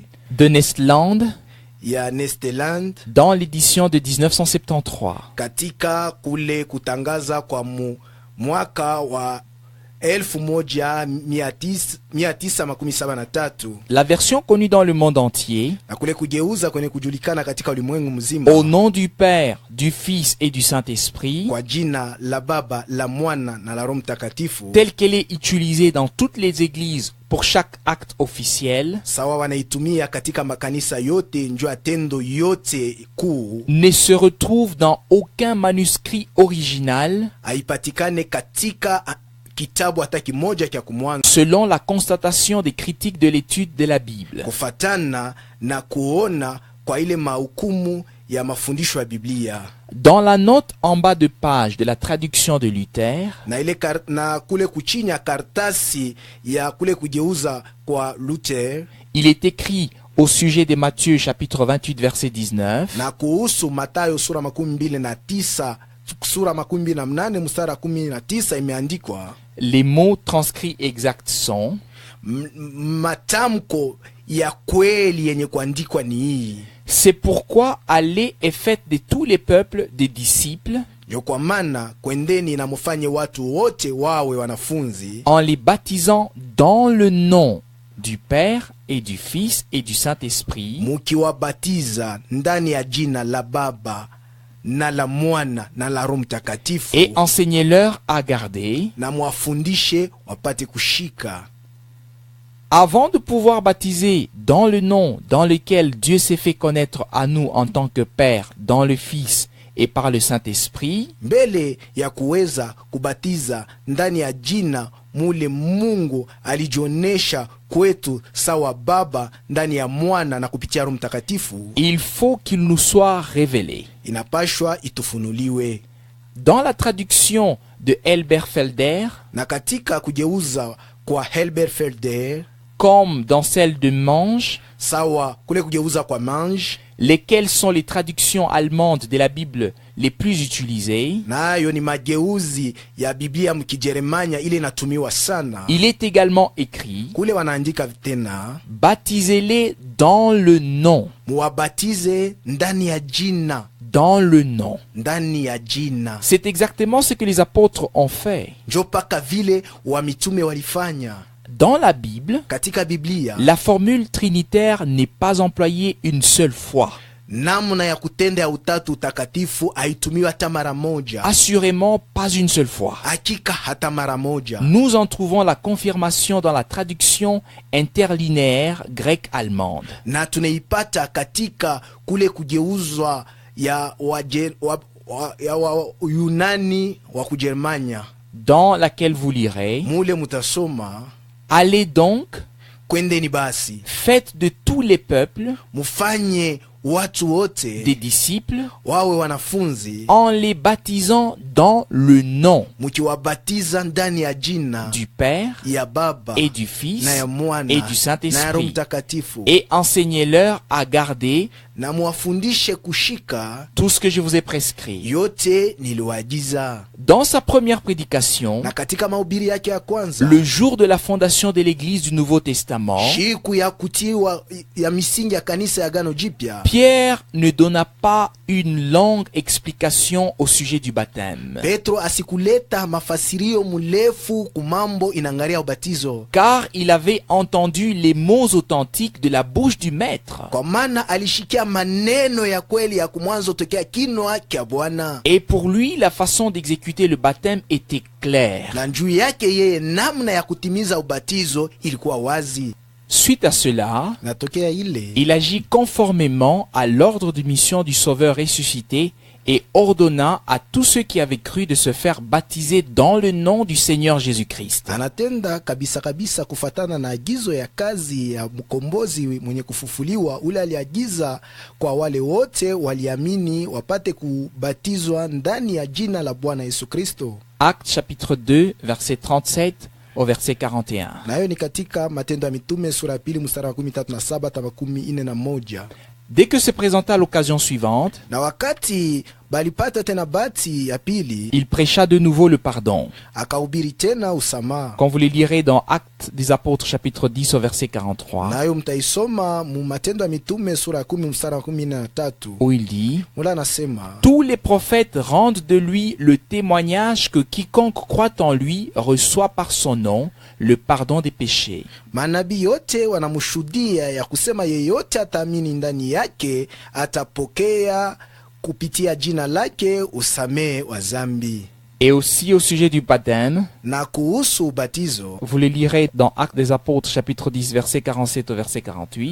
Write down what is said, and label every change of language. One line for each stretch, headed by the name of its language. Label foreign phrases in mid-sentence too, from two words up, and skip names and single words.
French: De Nestland,
Swahili: ya Nesteland,
French: dans l'édition de 1973.
Swahili: katika kule kutangaza kwa mwaka wa 1973,
French: La version connue dans le monde entier,
Swahili: na kule kugeuza kwenye kujulikana katika ulimwengu mzima,
French: au nom du Père, du Fils et du Saint-Esprit,
Swahili: kwa jina la Baba, la Mwana na la Roho Mtakatifu,
French: telle qu'elle est utilisée dans toutes les églises pour chaque acte officiel,
Swahili: sawa wanaitumia katika makanisa yote njoo atendo yote kuu,
French: ne se retrouve dans aucun manuscrit original
Swahili: haipatikane katika kitabu hata kimoja cha kumwanzo,
French: selon la constatation des critiques de l'étude de la Bible.
Swahili: kufatana na kuona kwa ile mahukumu ya mafundisho ya Biblia.
French: Dans la note en bas de page de la traduction de Luther,
Swahili: Na ile na kule kuchinya kartasi ya kule kugeuza kwa Luther,
French: il est écrit au sujet de Matthieu chapitre 28 verset 19,
Swahili: na kuhusu Mathayo sura 29 sura 28 mstari 19 imeandikwa,
French: les mots transcrits exacts sont:
Swahili: matamko ya kweli yenye kuandikwa ni hii:
French: c'est pourquoi allez et faites de tous les peuples des disciples,
Swahili: ndio kwa maana kwendeni na mufanye watu wote wawe wanafunzi,
French: en les baptisant dans le nom du Père et du Fils et du Saint-Esprit,
Swahili: mukiwabatiza ndani ya jina la Baba na la Mwana na la Roho Mtakatifu,
French: et enseignez-leur à garder.
Swahili: na mwafundishe wapate kushika.
French: Avant de pouvoir baptiser dans le nom dans lequel Dieu s'est fait connaître à nous en tant que Père, dans le Fils et par le Saint-Esprit,
Swahili: Mbele ya kuweza kubatiza ndani ya jina mule Mungu alijionesha kwetu sawa Baba ndani ya Mwana na kupitia Roho Mtakatifu,
French: il faut qu'il nous soit révélé.
Swahili: inapashwa itufunuliwe.
French: Dans la traduction de Elberfelder,
Swahili: Na katika kugeuza kwa Elberfelder,
French: comme dans celle de Mange,
Swahili: sawa kule kugeuza kwa Mange,
French: lesquelles sont les traductions allemandes de la Bible les plus utilisées,
Swahili: nayo ni mageuzi ya Biblia mkijeremanya ile inatumiwa sana.
French: il est également écrit:
Swahili: Kule wanaandika tena,
French: baptisez-les dans le nom,
Swahili: muwabatize ndani ya jina,
French: dans le nom.
Swahili: ndani ya jina.
French: C'est exactement ce que les apôtres ont fait.
Swahili: Njo paka vile wa mitume walifanya.
French: Dans la Bible,
Swahili: Katika Biblia,
French: la formule trinitaire n'est pas employée une seule fois.
Swahili: namna ya kutenda ya utatu utakatifu haitumiwi hata mara moja,
French: Assurément pas une seule fois.
Swahili: hakika hata mara moja.
French: Nous en trouvons la confirmation dans la traduction interlinéaire grecque-allemande.
Swahili: Na tunaipata katika kule kugeuzwa ya Yunani wa Kujermanya,
French: dans laquelle vous lirez:
Swahili: mule mutasoma,
French: allez donc,
Swahili: kwendeni basi
French: faites de tous les peuples
Swahili: mufanye watu wote
French: des disciples
Swahili: wawe wanafunzi,
French: en les baptisant dans le nom
Swahili: mukiwabatiza ndani ya jina
French: du Père
Swahili: ya Baba
French: et du Fils
Swahili: na ya Mwana
French: et du
Swahili: na ya Roho
French: Saint-Esprit,
Swahili: Mtakatifu,
French: et enseignez-leur à garder
Swahili: na muwafundishe kushika
French: tout ce que je vous ai prescrit.
Swahili: yote niliwaagiza.
French: Dans sa première prédication,
Swahili: Na katika mahubiri yake ya kwanza,
French: le jour de la fondation de l'Église du Nouveau Testament,
Swahili: siku ya kutiwa ya misingi ya kanisa ya Agano Jipya,
French: Pierre ne donna pas une longue explication au sujet du baptême,
Swahili: Petro asikuleta mafasirio mulefu kumambo inangaria ubatizo,
French: car il avait entendu les mots authentiques de la bouche du Maître.
Swahili: kwa maana alishikia maneno ya kweli ya kumwanzo tokea kinwa kya Bwana.
French: Et pour lui, la façon d'exécuter le baptême était claire.
Swahili: Na njuu yake yeye namna ya kutimiza ubatizo ilikuwa wazi.
French: Suite à cela,
Swahili: Natokea ile
French: il agit conformément à l'ordre de mission du Sauveur ressuscité et ordonna à tous ceux qui avaient cru de se faire baptiser dans le nom du Seigneur Jésus-Christ.
Swahili: Anatenda kabisa kabisa kufatana na agizo ya kazi ya mkombozi mwenye kufufuliwa, ule aliagiza kwa wale wote waliamini wapate kubatizwa ndani ya jina la Bwana Yesu Kristo.
French: Actes chapitre 2 verset 37 au verset 41.
Swahili: Na hiyo ni katika Matendo ya Mitume sura ya 2 mstari wa 17 hadi 41.
French: Dès que se présenta l'occasion suivante,
Swahili: Na wakati balipata tena bati ya pili,
French: il prêcha de nouveau le pardon.
Swahili: akahubiri tena usamaha.
French: Quand vous le lirez dans Actes des Apôtres chapitre 10 au verset 43,
Swahili: Nayo mtaisoma mu Matendo ya Mitume sura ya 10 mstari wa 13.
French: où il dit:
Swahili: Mula anasema,
French: tous les prophètes rendent de lui le témoignage que quiconque croit en lui reçoit par son nom le pardon des péchés.
Swahili: manabii yote wanamshuhudia ya kusema yeyote ataamini ndani yake atapokea kupitia jina lake usamehe wa zambi.
French: Et aussi au sujet du baptême,
Swahili: Na kuhusu ubatizo,
French: vous le lirez dans Actes des Apôtres chapitre 10 verset 47 au verset 48.